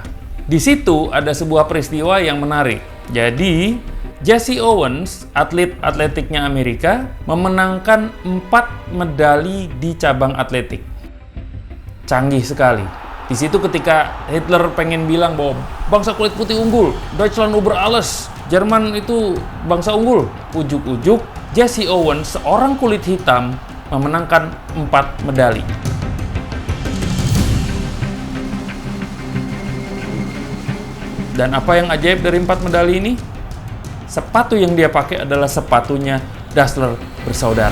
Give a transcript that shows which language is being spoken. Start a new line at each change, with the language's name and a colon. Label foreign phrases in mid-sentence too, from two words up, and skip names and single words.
Indonesian: Di situ ada sebuah peristiwa yang menarik. Jadi, Jesse Owens, atlet atletiknya Amerika, memenangkan 4 medali di cabang atletik. Canggih sekali. Di situ ketika Hitler pengen bilang bahwa bangsa kulit putih unggul,
German: Deutschland über alles,
Indonesian: Jerman itu bangsa unggul, ujuk-ujuk Jesse Owens, seorang kulit hitam, memenangkan 4 medali. Dan apa yang ajaib dari 4 medali ini? Sepatu yang dia pakai adalah sepatunya Dassler bersaudara.